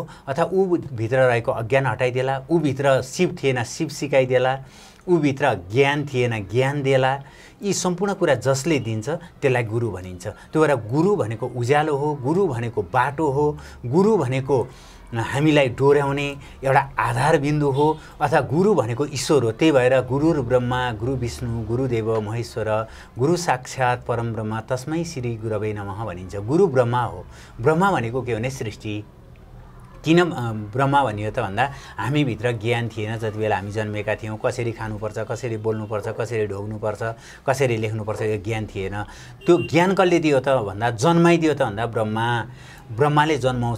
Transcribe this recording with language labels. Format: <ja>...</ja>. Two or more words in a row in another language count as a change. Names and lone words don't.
<ne>अथवा ऊ भित्र रहेको अज्ञान हटाइदेला, ऊ भित्र शिव थिएन शिव सिकाइदेला, ऊ भित्र ज्ञान थिएन ज्ञान देला। यी सम्पूर्ण कुरा जसले दिन्छ त्यसलाई गुरु भनिन्छ। त्यो भएर गुरु भनेको उज्यालो हो, गुरु भनेको बाटो हो, गुरु भनेको हामीलाई डोर्याउने एउटा आधारबिन्दु हो, अथवा गुरु भनेको ईश्वर हो। त्यही भएर</ne> <sa>गुरु ब्रह्मा गुरु विष्णु गुरुदेव महेश्वर गुरु साक्षात् परम ब्रह्म तस्मै श्री गुरवे नमः भनिन्छ।</sa> <ne>गुरु ब्रह्मा हो। ब्रह्मा भनेको के भने सृष्टि। किन ब्रह्मा भनियो त भन्दा हामीभित्र ज्ञान थिएन जति बेला हामी जन्मेका थियौँ। कसरी खानुपर्छ, कसरी बोल्नुपर्छ, कसरी ढोग्नुपर्छ, कसरी लेख्नुपर्छ, यो ज्ञान थिएन। त्यो ज्ञान कसले दियो त भन्दा, जन्माइदियो त भन्दा ब्रह्माले जन्माउँछ।</ne>